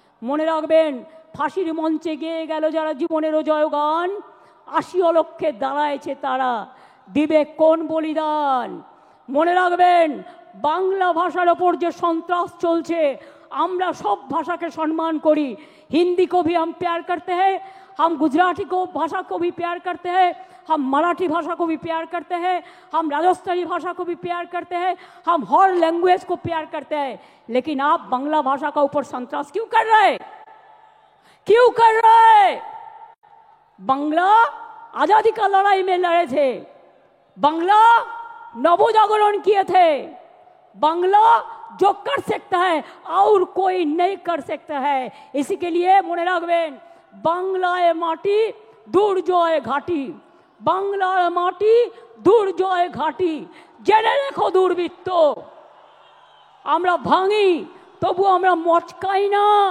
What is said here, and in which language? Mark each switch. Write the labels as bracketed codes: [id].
[bn] মনে রাখবেন, ফাঁসির মঞ্চে গেয়ে গেল যারা জীবনেরও জয়গান, ৮০ লক্ষে দাঁড়ায়ছে তারা, দিবে কোন বলিদান। মনে রাখবেন, বাংলা ভাষার ওপর যে সন্ত্রাস চলছে, আমরা সব ভাষাকে সম্মান করি। [hi] हिंदी को भी हम प्यार करते हैं, हम गुजराती को भाषा को भी प्यार करते हैं, हम मराठी भाषा को भी प्यार करते हैं, हम राजस्थानी भाषा को भी प्यार करते हैं, हम हर लैंग्वेज को प्यार करते हैं। लेकिन आप बांग्ला भाषा का ऊपर संतरास क्यों कर रहे? क्यों कर रहे? बांग्ला आजादी का लड़ाई में लड़े थे, बांग्ला नवजागरण किए थे, बांग्ला जो कर सकता है और कोई नहीं कर सकता है। इसी के लिए [bn] মনে রাখবেন, বাংলায় মাটি দুর্জয় ঘাটি, বাংলার মাটি দুর্জয় ঘাটি। জেনে রেখো দুর্বৃত্ত, আমরা ভাঙি তবু আমরা মচকাই না।